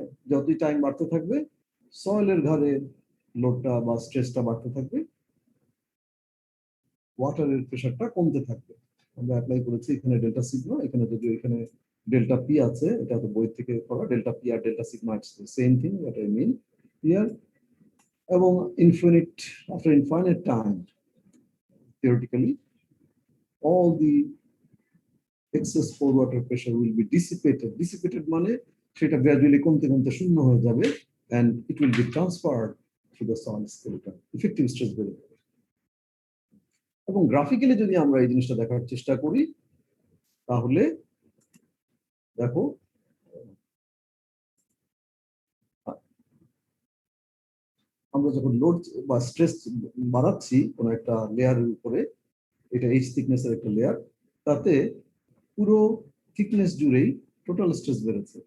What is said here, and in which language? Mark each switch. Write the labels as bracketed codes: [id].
[bn] যতই টাইম বাড়তে থাকবে সয়েলের ঘাড়ে লোডটা বা স্ট্রেসটা বাড়তে থাকবে, ওয়াটারের প্রেসারটা কমতে থাকবে। আমরা অ্যাপ্লাই করেছি এখানে ডেল্টা সিগমা, এখানে যদি এখানে ডেল্টা পি আছে, এটা তো বই থেকে পড়া, delta P আর delta sigma [en] It's the same thing, that I mean here. [bn] এবং after infinite time, [en] theoretically all the excess pore water pressure will be dissipated [bn] মানে সেটা গ্র্যাজুয়ালি কমতে কমতে শূন্য হয়ে যাবে, [en] and it will be transferred to the soil skeleton, [bn] effective stress বেড়ে যাবে। এবং গ্রাফিক্যালি যদি আমরা এই জিনিসটা দেখার চেষ্টা করি, তাহলে দেখো আমরা যখন লোড বা স্ট্রেস বাড়াচ্ছি কোনো একটা লেয়ারের উপরে, এটা এইচ থিকনেসের একটা লেয়ার, তাতে পুরো থিকনেস জুড়েই টোটাল স্ট্রেস বেড়েছে।